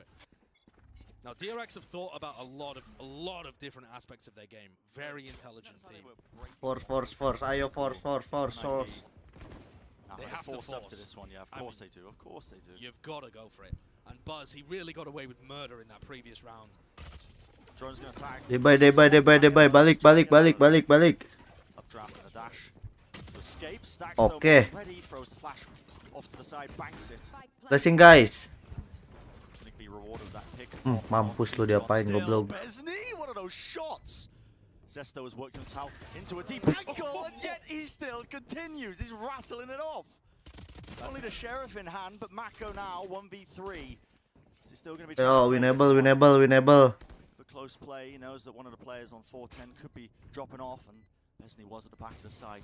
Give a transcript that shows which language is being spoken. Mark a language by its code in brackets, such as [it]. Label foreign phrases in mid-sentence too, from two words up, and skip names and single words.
[en] Now, DRX have thought about a lot of different aspects of their game. Very intelligent team. Force. Ayo, force. They have to force up to this one, yeah. Of course they do. You've got to go for it. And Buzz, he really got away with murder in that previous round. Drone's gonna attack. Debay. Balik. Updraft and a dash. To escape. Stacks Okay. ready. Throws the flash off to the side. Banks it. Blessing, guys. Be rewarded with that pick. [id] Mampus lu diapain goblok. [en] Besney, one of those shots. Zesto has worked himself into a deep angle, and yet he still continues. He's rattling it off. Only the Sheriff in hand, but Mako now 1v3. Is he still going to be? Yo, winnable. For close play, he knows that one of the players on 410 could be dropping off, and Besney was at the back of the side.